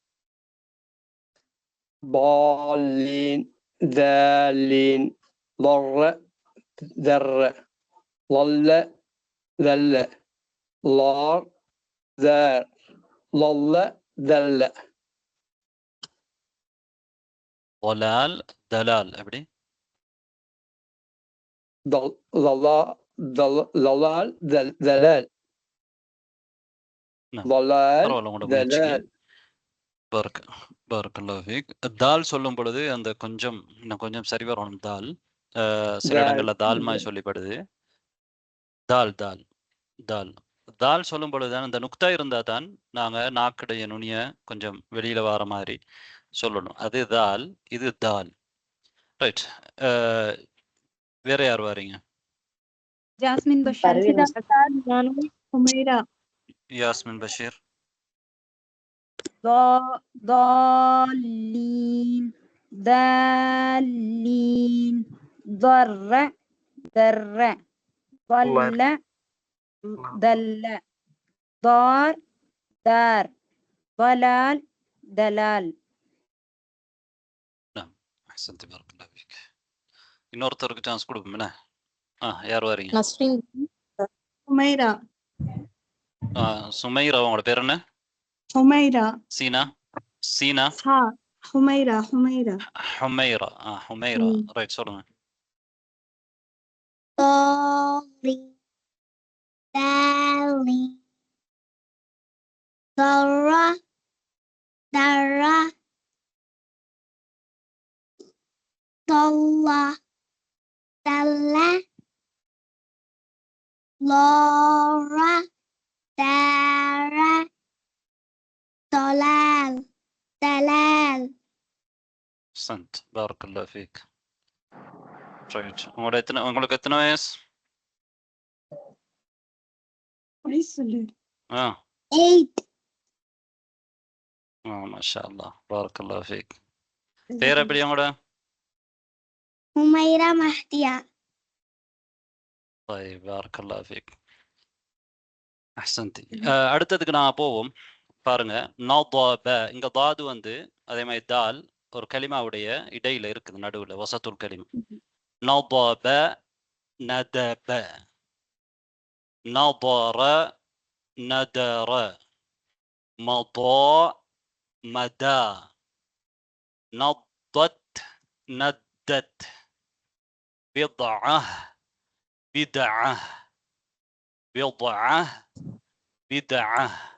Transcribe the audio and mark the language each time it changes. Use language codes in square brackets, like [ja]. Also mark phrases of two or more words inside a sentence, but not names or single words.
[ar] ضالين ذالين ضر ذر ضل ذل ضار ذار ضل ذل ضلال دلال எப்படி? ضلال ذلال نعم ضلال [ta] பரவாயில்ல உங்களோட முயற்சிக்கு. [ar] ذلال. بارك الله فيك. [ta] தால் சொல்லும் பொழுது அந்த கொஞ்சம் இன்னும் கொஞ்சம் சரி வரணும். தால் சில இடங்கள்ல தால்மாய் சொல்லப்படுது. தால் தால் தால் தால் சொல்லும் பொழுதுதான் அந்த நுக்தா இருந்தா தான் நாங்க நாக்குடைய நுனிய கொஞ்சம் வெளியில வர மாதிரி சொல்லணும். அது தால், இது தால். ரைட். வேற யார் வாரீங்க? ஜாஸ்மின் பஷீர். حميرة யாஸ்மின் பஷீர். [ar] ضالين دالين ضر در ضل دل ضار دار ضلال دلال. أحسنتِ بارك الله فيك. [ta] இன்னொருத்தருக்கு சான்ஸ் கொடுப்போம். யார் வாரீங்க? நஸ்ரீன் حميرة சுமைரா. உங்களோட பேர் என்ன? حميرة சீனா சீனா ها حميرة حميرة ஹுமைரா. ஹுமைரா ரைட் சொல்லுங்க. [ar] ضالين دالين ضرة درة ضل دل ضارة دارة ضلال دلال. أحسنت بارك الله فيك. ரைட். [ta] உங்களுக்கு எத்தனை வயசு? 8. [ar] ما شاء الله بارك الله فيك. [ta] பேர் எப்படி உங்களோட? حميرة مهدية. [ar] طيب بارك الله فيك. அஹ்சன்தி. [ta] அடுத்ததுக்கு நான் போவோம். பாருங்க, நதப இங்க தாது வந்து அதே மாதிரி தால் ஒரு கலிமாவுடைய இடையில இருக்குது, நடுவுல [ar] وسط الكلمة. نضب نضب نضر نضر مضى مضى نضد نضد بضعة بضعة بضعة بضعة.